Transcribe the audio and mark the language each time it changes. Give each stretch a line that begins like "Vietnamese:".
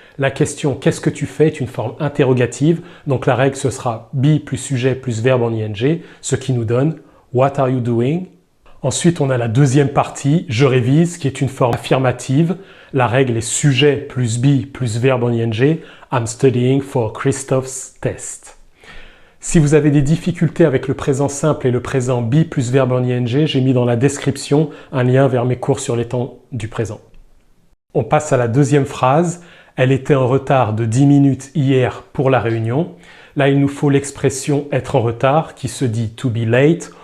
French: La question qu'est-ce que tu fais est une forme interrogative, donc la règle ce sera be plus sujet plus verbe en ing, ce qui nous donne
English: what are you doing?
French: Ensuite, on a la deuxième partie, je révise, qui est une forme affirmative. La règle est sujet plus be plus verbe en ing.
English: I'm studying for Christoph's test.
French: Si vous avez des difficultés avec le présent simple et le présent be plus verbe en ing, j'ai mis dans la description un lien vers mes cours sur les temps du présent. On passe à la deuxième phrase. Elle était en retard de 10 minutes hier pour la réunion. Là, il nous faut l'expression être en retard qui se dit
English: to be late.